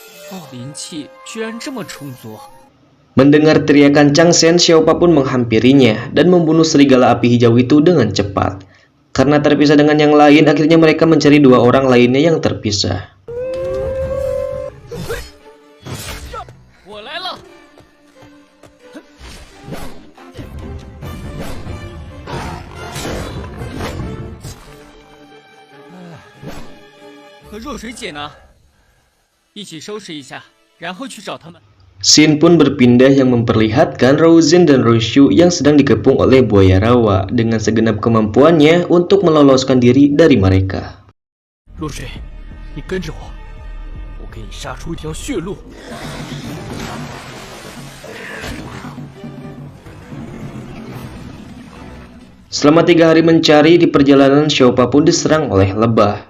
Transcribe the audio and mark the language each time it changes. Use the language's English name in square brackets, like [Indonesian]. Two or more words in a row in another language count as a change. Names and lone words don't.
[Chinese] 灵气居然这么充足。 [Indonesian] Mendengar teriakan Chang Sen, Xiaopa pun menghampirinya dan membunuh serigala api hijau itu dengan cepat. Karena terpisah dengan yang lain, akhirnya mereka mencari dua orang lainnya yang terpisah. [Chinese] 我来了！和若水姐呢？一起收拾一下，然后去找他们。 [Indonesian] Scene pun berpindah yang memperlihatkan Rouzhen dan Roushu yang sedang dikepung oleh buaya rawa dengan segenap kemampuannya untuk meloloskan diri dari mereka. [Chinese] 若水，你跟着我，我给你杀出一条血路。 [Indonesian] Selama 3 hari mencari, di perjalanan Xiaopa pun diserang oleh lebah.